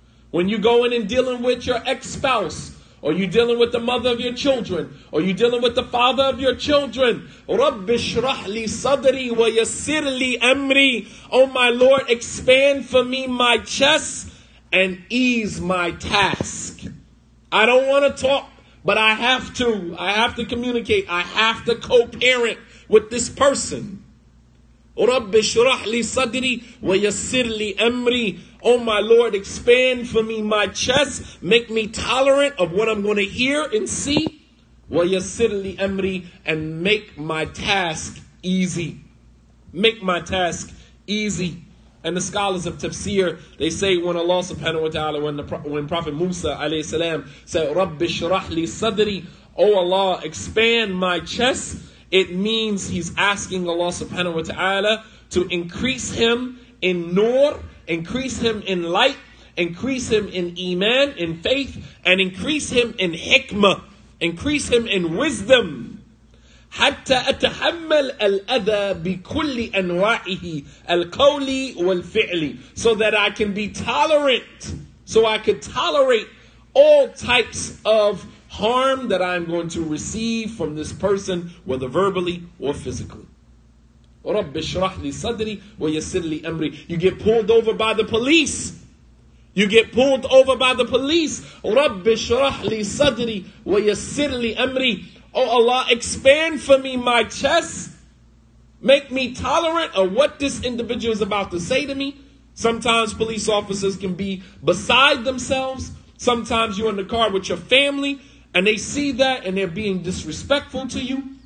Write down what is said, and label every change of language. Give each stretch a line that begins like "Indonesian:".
English: When you go in and dealing with your ex-spouse, or you dealing with the mother of your children, or you dealing with the father of your children,
Arabic: رَبِّ اشْرَحْ لِي صَدْرِي وَيَسِّرْ لِي أَمْرِي.
English: Oh my Lord, expand for me my chest and ease my task. I don't want to talk, but I have to. I have to communicate. I have to co-parent with this person.
Arabic: رَبِّ اشْرَحْ لِي صَدْرِي وَيَسِّرْ لِي أَمْرِي.
English: Oh my Lord, expand for me my chest. Make me tolerant of what I'm going to hear and see.
Arabic: وَيَسِّرْ لِي أَمْرِي.
English: And make my task easy. Make my task easy. And the scholars of tafsir, they say when Allah subhanahu wa ta'ala, when Prophet Musa alayhi salam said,
Arabic: رَبِّ اشْرَحْ لِي صَدْرِي,
English: oh Allah, expand my chest, it means he's asking Allah subhanahu wa ta'ala to increase him in nur, increase him in light, increase him in iman, in faith, and increase him in hikmah, increase him in wisdom.
Arabic: حتى أتحمل الأذى بكل أنواعه القولي والفعلي,
English: so that I can be tolerant, so I could tolerate all types of harm that I'm going to receive from this person, whether verbally or physically.
Arabic: رَبِّ اشْرَحْ لِي صَدْرِي وَيَسِّرْ لِي أَمْرِي.
English: You get pulled over by the police. You get pulled over by the police.
Arabic: رَبِّ اشْرَحْ لِي صَدْرِي وَيَسِّرْ لِي أَمْرِي.
English: Oh Allah, expand for me my chest. Make me tolerant of what this individual is about to say to me. Sometimes police officers can be beside themselves. Sometimes you're in the car with your family and they see that and they're being disrespectful to you.